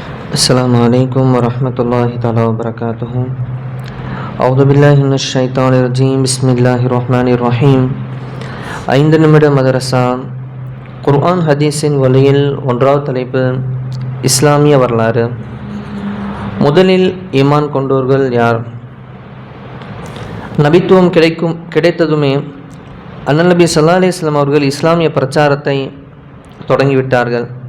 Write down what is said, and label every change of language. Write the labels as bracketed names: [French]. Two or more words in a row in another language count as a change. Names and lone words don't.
[Arabic] السلام عليكم ورحمة الله تعالى وبركاته. أعوذ بالله من الشيطان الرجيم. بسم الله الرحمن الرحيم. [Tamil] 5 நிமிட மதரசா குர்ஆன் ஹதீஸின் வழியில் ஒன்றாவது தலைப்பு இஸ்லாமிய வரலாறு. முதலில் ஈமான் கொண்டோர்கள் யார்? நபித்துவம் கிடைத்ததுமே அண்ணல் நபி [Arabic] صلى الله عليه وسلم [Tamil] அவர்கள் இஸ்லாமிய பிரச்சாரத்தை தொடங்கிவிட்டார்கள்.